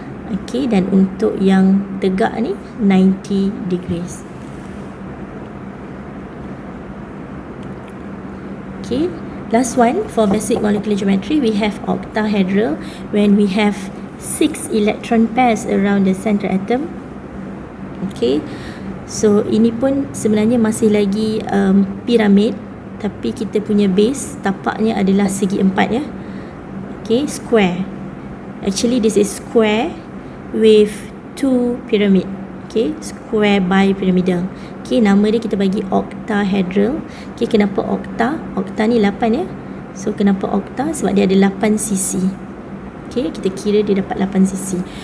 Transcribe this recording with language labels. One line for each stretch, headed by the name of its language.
Malay: Okay, dan untuk yang tegak ni 90 degrees.
English: Okay, last one for basic molecular geometry, we have octahedral when we have 6 electron pairs around the center atom.
Malay: Okay, so ini pun sebenarnya masih lagi piramid, tapi kita punya base tapaknya adalah segi empat ya.
English: Okay, square. Actually this is square with 2 pyramid. Okay, square bipyramidal.
Malay: Okay, nama dia kita bagi octahedral. Okay, kenapa octa? Octa ni 8 ya. So kenapa octa? Sebab dia ada 8 sisi. Okay, kita kira dia dapat 8 sisi.